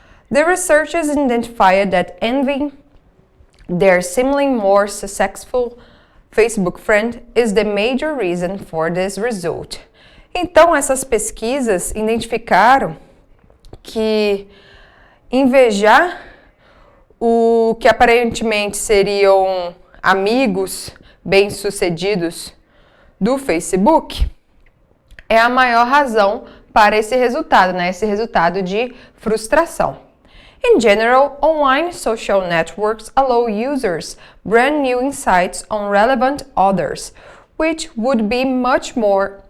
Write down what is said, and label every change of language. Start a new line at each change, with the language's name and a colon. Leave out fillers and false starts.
English: The researchers identified that envy their seemingly more successful Facebook friend is the major reason for this result.
Portuguese: Então, essas pesquisas identificaram que invejar o que aparentemente seriam amigos bem-sucedidos do Facebook é a maior razão para esse resultado, né? Esse resultado de frustração.
English: In general, online social networks allow users brand new insights on relevant others, which would be much more...